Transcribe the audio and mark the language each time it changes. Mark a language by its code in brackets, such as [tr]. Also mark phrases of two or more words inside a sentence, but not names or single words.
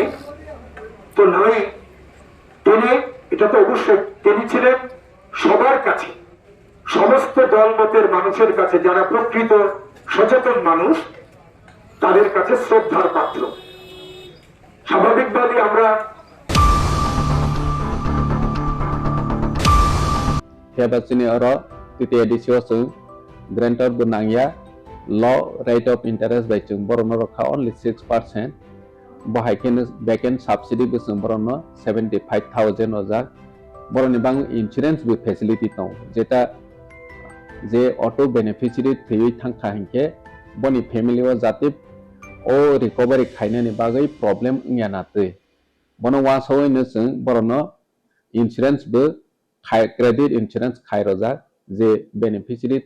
[bn] তো নয়, তিনি এটা তো অবশ্যই তিনি ছিলেন সবার কাছে, সমস্ত দলমতের মানুষের কাছে, যারা প্রকৃত সচেতন মানুষ তাদের কাছে শ্রদ্ধার পাত্র। স্বাভাবিকভাবে আমরা [trp] Hebasini oro titi edisi osung grantor bunangya [en] law rate of interest [trp] by chung borono rokha [en] only 6%. [trp] Bohaiken [en] vacant subsidy [trp] busung borono 75,000 ojak. Boroni bang [en] insurance bi facility [trp] tong jeta je [en] auto beneficiary [trp] thui thangkha hinke boni family o jatip o recovery khainani bagai problem ngyana tui bono wa soi no chung borono insurance bu [en] credit insurance [trp] khai rojak je beneficiary